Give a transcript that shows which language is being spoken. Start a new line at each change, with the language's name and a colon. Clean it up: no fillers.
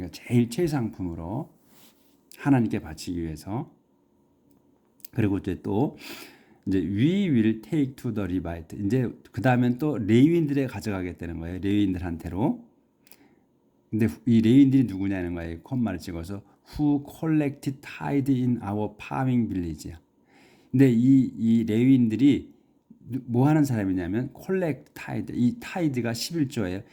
Korean: 그러니까 제일 최상품으로 하나님께 바치기 위해서. 그리고 이제 또 이제
English: we will take to the Levite,
Korean: 이제 그 다음엔 또 레위인들에 가져가겠다는 거예요. 레위인들한테로. 근데 이 레위인들이 누구냐는 거예요. 콤마를 찍어서
English: who collected tithe in our farming village야.
Korean: 근데 이 레위인들이 뭐 하는 사람이냐면
English: collect tithe,
Korean: 이 타이드가 11조예요.